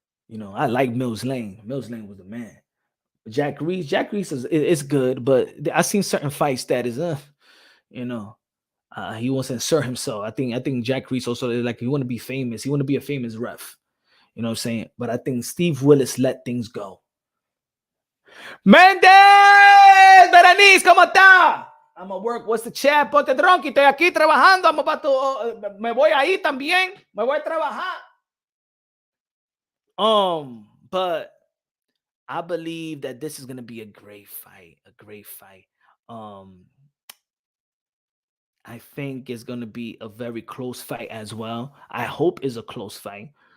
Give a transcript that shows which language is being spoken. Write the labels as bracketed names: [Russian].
[English] I like Mills Lane. Mills Lane was the man. But Jack Reese is good, but I seen certain fights that is, he wants to insert himself. I think Jack Reese also, like, he want to be famous. He want to be a famous ref. You know what I'm saying? But I think Steve Willis let things go. [Spanish] Mendez, Berenice, ¿cómo está? [English] I'm at work. What's the chat? Ponte drunk. [Spanish] Estoy aquí trabajando. [English] I'm about to, [Spanish] me voy ahí también. Me voy a trabajar. [English] But I believe that this is going to be a great fight. I think it's going to be a very close fight as well. I hope it's a close fight.